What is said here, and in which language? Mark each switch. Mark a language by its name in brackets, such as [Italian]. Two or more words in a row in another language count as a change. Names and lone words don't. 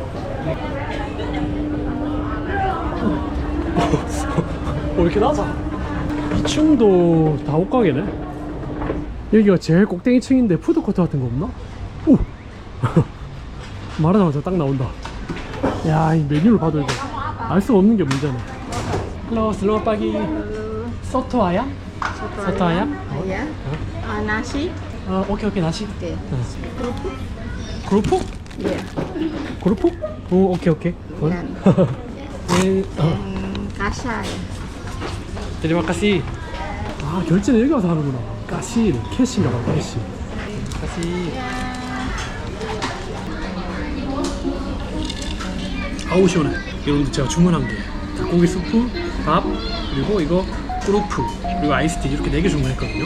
[Korean] 왜 이렇게 낮아? 2층도 다 옷가게네. 여기가 제일 꼭대기 층인데 푸드코트 같은 거 없나? 오! 말하자마자 딱 나온다. 야, 이 메뉴를 봐도 이거 알 수가 없는 게 문제네. [Indonesian] Halo, selamat pagi. Soto ayam? Soto ayam? Ya. Nasi. [Korean] 오케이, nasi. [Indonesian] Oke. Kerupuk? Iya. Kerupuk? 오케이. Dan kasar. Terima kasih. [Korean] 결제는 여기 와서 하는구나. 까시, 캐시인가 봐, 캐시. 까시. 아우 시원해. 여러분들 제가 주문한 게 닭고기 수프, 밥, 그리고 이거 꾸루프, 그리고 아이스티 이렇게 4개 주문했거든요.